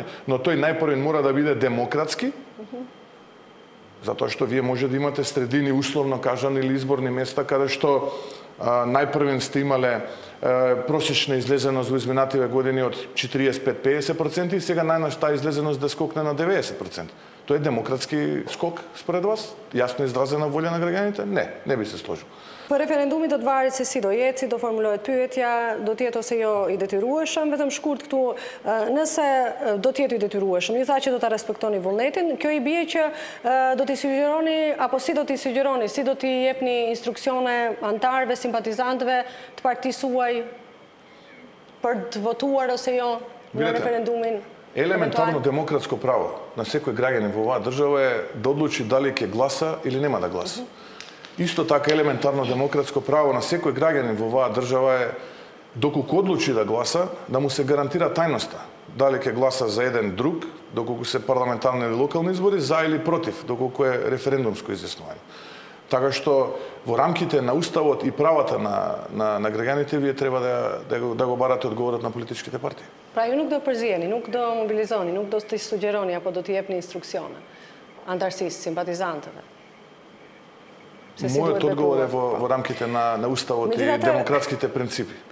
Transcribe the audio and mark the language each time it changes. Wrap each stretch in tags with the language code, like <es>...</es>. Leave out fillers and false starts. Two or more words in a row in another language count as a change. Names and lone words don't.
<mk>Но тој најпрвен мора да биде демократски, затоа што вие може да имате средини, условно кажани, или изборни места, каде што најпрвен сте имале просечна излезеност во изминативе години од 45-50% и сега најнаш таа излезеност да скокне на 90%. Тоа е демократски скок според вас? Јасно изразена волја на граѓаните? Не би се сложил.</mk> <sq>По референдумit do të varet se si do jetë, si do formulohet pyetja, do të jetë ose jo i detyrueshëm, vetëm shkurt këtu, nëse do të jetë i detyrueshëm, ju tha që do ta respektoni vullnetin, kjo i bie që do t'i sugjeroni apo si do t'i sugjeroni, si do t'i jepni instruksione antarëve, simpatizantëve të partisë suaj për të votuar ose jo në referendumin?</sq> <mk>Елементарно демократско право на секој граѓанин во оваа држава е да одлучи дали ќе гласа или нема да гласа. Исто така елементарно демократско право на секој граѓанин во оваа држава е доколку одлучи да гласа, да му се гарантира тајноста. Дали ќе гласа за еден друг, доколку се парламентарни или локални избори, за или против, доколку е референдумско изјаснување. Така што во рамките на уставот и правата на граѓаните вие треба да го барате одговорот на политичките партии.</mk> <sq>Pra ju nuk do përziheni, nuk do mobilizoni, nuk do t'i sugjeroni apo do t'i jepni instruksione antarësisë, simpatizantëve.</sq> <mk>Мојот одговор е во рамките на уставот и демократските принципи.</mk>